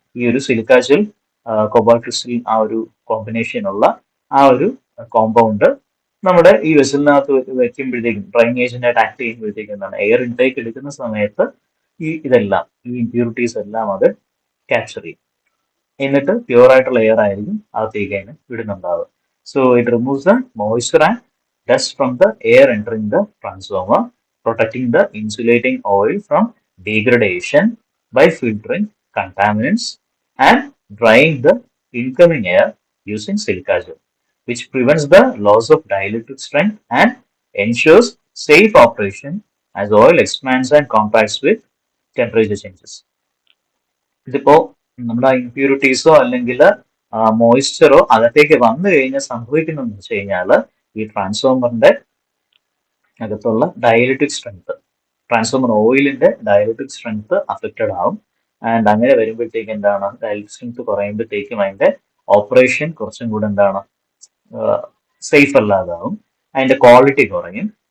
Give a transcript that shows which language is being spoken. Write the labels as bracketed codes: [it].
[ml] ഈ ഒരു silica gel cobalt crystal ആ ഒരു കോമ്പിനേഷൻ ഉള്ള ആ ഒരു കോമ്പൗണ്ട് നമ്മുടെ ഈ വെസലിനകത്ത് വെക്കുമ്പോഴത്തേക്കും ഡ്രൈനേജിന്റെ ആയിട്ട് ആക്ട് ചെയ്യുമ്പോഴത്തേക്കും എന്താണ് എയർ ഇൻടേക്ക് എടുക്കുന്ന സമയത്ത് ഇതെല്ലാം ഈ ഇമ്പ്യൂരിറ്റീസ് എല്ലാം അത് ക്യാപ്ചർ ചെയ്യും. എന്നിട്ട് പ്യൂർ ആയിട്ടുള്ള എയർ ആയിരിക്കും അകത്തേക്ക് അതിന് വിടുന്നുണ്ടാവുക. [en] So it removes the moisture and dust from the air entering the transformer, protecting the insulating oil from degradation by filtering contaminants and drying the incoming air using silica gel, which prevents the loss of dielectric strength and ensures safe operation as oil expands and compacts with temperature changes. [ml] ഇതിപ്പോ നമ്മുടെ ഇമ്പ്യൂരിറ്റീസോ അല്ലെങ്കിൽ മോയ്സ്ചറോ അകത്തേക്ക് വന്നു കഴിഞ്ഞാൽ സംഭവിക്കുന്നതെന്ന് വെച്ച് കഴിഞ്ഞാൽ ഈ ട്രാൻസ്ഫോമറിന്റെ അകത്തുള്ള dielectric strength, transformer ഓയിലിന്റെ dielectric strength affected ആവും. ആൻഡ് അങ്ങനെ വരുമ്പോഴത്തേക്ക് എന്താണ് ഡയലക്ട്രിക് സ്ട്രെങ്ത് കുറയുമ്പോഴത്തേക്കും അതിന്റെ ഓപ്പറേഷൻ കുറച്ചും കൂടെ എന്താണ് സേഫ് അല്ലാതാവും, അതിന്റെ ക്വാളിറ്റി കുറയും.